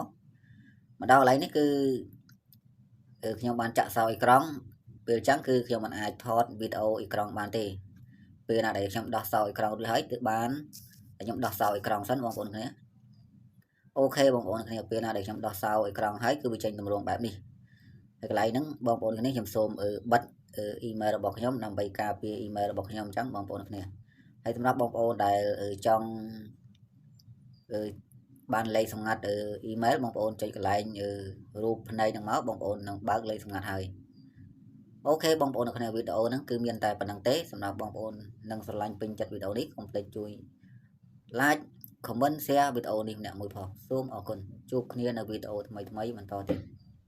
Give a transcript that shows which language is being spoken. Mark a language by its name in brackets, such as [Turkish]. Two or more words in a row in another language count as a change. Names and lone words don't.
[Khmer] ដល់កន្លែងនេះគឺខ្ញុំបានចាក់សោអេក្រង់ពេលអញ្ចឹងគឺខ្ញុំមិនអាចថតវីដេអូអេក្រង់បានទេពេលណាដែលខ្ញុំដោះសោអេក្រង់រួចហើយទើបបានខ្ញុំដោះសោអេក្រង់សិនបងប្អូនគ្នាអូខេបងប្អូនគ្នាពេលណាដែលខ្ញុំដោះសោអេក្រង់ហើយគឺវាចេញទម្រង់បែបនេះហើយកន្លែងហ្នឹងបងប្អូនគ្នាខ្ញុំសូមបិទអ៊ីមែលរបស់ខ្ញុំដើម្បីការពារអ៊ីមែលរបស់ខ្ញុំអញ្ចឹងបងប្អូនគ្នាហើយសម្រាប់បងប្អូនដែលចង់ បានលេខសម្ងាត់អ៊ីមែលបងប្អូនចុចកន្លែងរូបភ្នែកហ្នឹងមកបងប្អូននឹងបើកលេខសម្ងាត់ហើយអូខេបងប្អូនគ្នាវីដេអូហ្នឹងគឺមានតែប៉ុណ្្នឹងទេសម្រាប់បងប្អូននឹងស្រឡាញ់ពេញចិត្តវីដេអូនេះកុំភ្លេចជួយ [English] like comment share [Khmer] វីដេអូនេះម្នាក់មួយផងសូមអរគុណជួបគ្នានៅវីដេអូថ្មីបន្តទៀត